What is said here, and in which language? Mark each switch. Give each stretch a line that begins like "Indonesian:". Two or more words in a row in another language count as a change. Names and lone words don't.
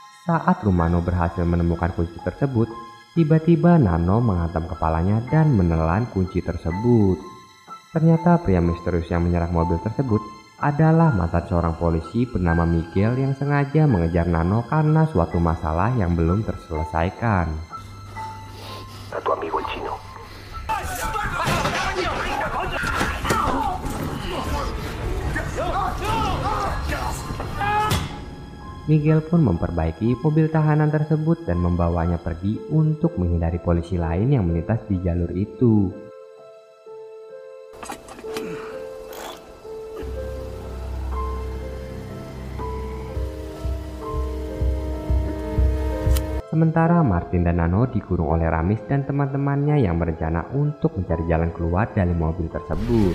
Indonesian: Saat Rumano berhasil menemukan kunci tersebut, tiba-tiba Nano menghantam kepalanya dan menelan kunci tersebut. Ternyata pria misterius yang menyerang mobil tersebut adalah mantan seorang polisi bernama Miguel yang sengaja mengejar Nano karena suatu masalah yang belum terselesaikan.
Spanish: A tu amigo el chino.
Indonesian: Miguel pun memperbaiki mobil tahanan tersebut dan membawanya pergi untuk menghindari polisi lain yang melintas di jalur itu. Sementara Martin dan Nano dikurung oleh Ramis dan teman-temannya yang berencana untuk mencari jalan keluar dari mobil tersebut.